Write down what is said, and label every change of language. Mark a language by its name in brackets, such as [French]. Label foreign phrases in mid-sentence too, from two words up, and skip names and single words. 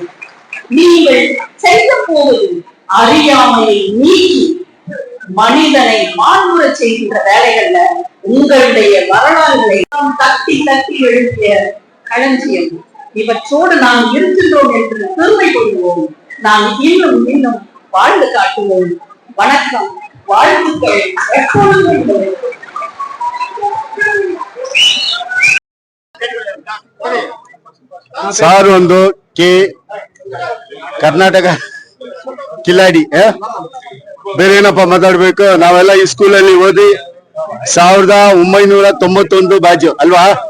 [Tamil] நீங்கள் செய்ய போவது அறியாமையை நீக்கி மனிதனை மாண்புற செய்கின்ற வேலைகள்ல உங்களுடைய வரலாறுகளை தட்டி தட்டி எழுதிய களஞ்சியம். இவற்றோடு நாம் இருக்கின்றோம் என்று பெருமை கொள்வோம். நாம் இன்னும் இன்னும் வாழ்ந்து காட்டுவோம். வணக்கம், வாழ்த்துக்கள் எப்பொழுதும். [Kannada] ಸಾರ್ ಒಂದು ಕೆ ಕರ್ನಾಟಕ ಕಿಲಾಡಿ. ಬೇರೆ ಏನಪ್ಪ ಮಾತಾಡ್ಬೇಕು? ನಾವೆಲ್ಲ ಈ ಸ್ಕೂಲಲ್ಲಿ ಓದಿ 1991 ಬ್ಯಾಚ್ ಅಲ್ವಾ?